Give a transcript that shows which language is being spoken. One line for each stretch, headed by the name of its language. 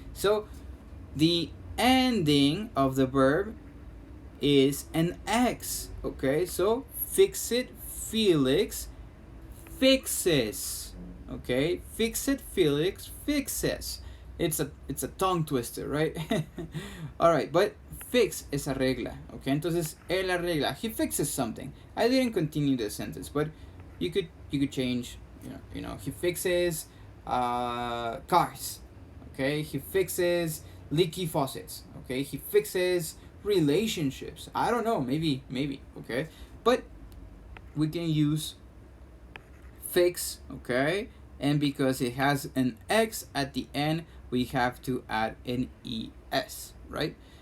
English: So the ending of the verb is an X, okay. So fix it Felix fixes, okay, fix it Felix fixes. It's a tongue twister, right? All right, but fix
Spanish: es arregla,
English: okay.
Spanish: Entonces él arregla,
English: he fixes something. I didn't continue the sentence, but you could change, you know, he fixes cars, okay. He fixes leaky faucets, okay. He fixes relationships. I don't know, maybe, okay. But we can use fix, okay, and because it has an X at the end, we have to add an ES, right?